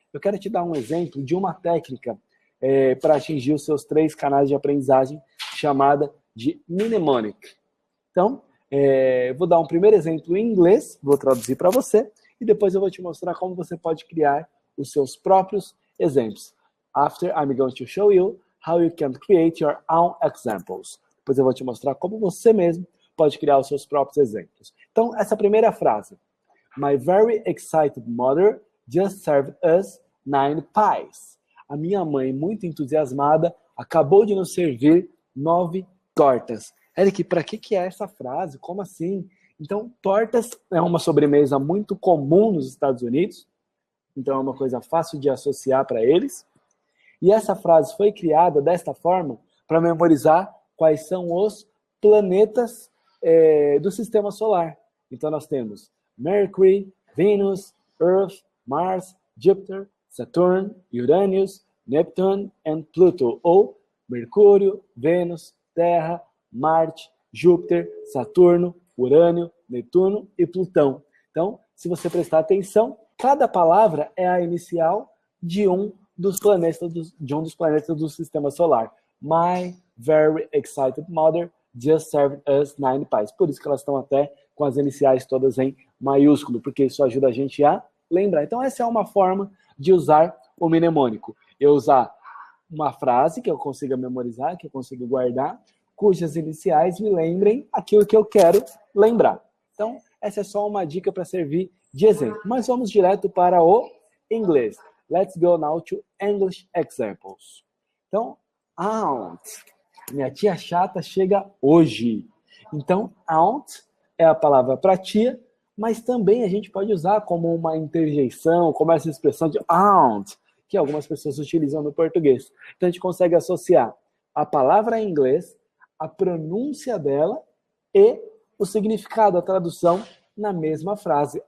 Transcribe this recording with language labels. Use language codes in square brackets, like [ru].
[pt] Eu quero te dar um exemplo de uma técnica para atingir os seus 3 canais de aprendizagem, chamada de mnemonic. Então, vou dar um primeiro exemplo em inglês, vou traduzir para você, e depois eu vou te mostrar como você pode criar os seus próprios exemplos. [en] After, I'm going to show you how you can create your own examples. [pt] Depois eu vou te mostrar como você mesmo pode criar os seus próprios exemplos. Então, essa primeira frase. [en] My very excited mother just served us 9 pies. [pt] A minha mãe, muito entusiasmada, acabou de nos servir 9 tortas. Eric, para que é essa frase? Como assim? Então, tortas é uma sobremesa muito comum nos Estados Unidos. Então, é uma coisa fácil de associar para eles. E essa frase foi criada desta forma para memorizar quais são os planetas do sistema solar. Então, nós temos Mercury, Venus, Earth, Mars, Júpiter, Saturn, Uranus, Neptune e Pluto, ou Mercúrio, Vênus, Terra, Marte, Júpiter, Saturno, Urânio, Netuno e Plutão. Então, se você prestar atenção, cada palavra é a inicial de um dos planetas do sistema solar. [en] My very excited mother just served us 9 pies. [pt] Por isso que elas estão até com as iniciais todas em maiúsculo, porque isso ajuda a gente a lembrar. Então, essa é uma forma de usar o mnemônico. Eu usar uma frase que eu consiga memorizar, que eu consiga guardar, cujas iniciais me lembrem aquilo que eu quero lembrar. Então, essa é só uma dica para servir de exemplo. Mas vamos direto para o inglês. [en] Let's go now to English examples. [pt] Então, aunt. Minha tia chata chega hoje. Então, aunt é a palavra para tia, mas também a gente pode usar como uma interjeição, como essa expressão de aunt, que algumas pessoas utilizam no português. Então, a gente consegue associar a palavra em inglês, a pronúncia dela e o significado, a tradução na mesma frase.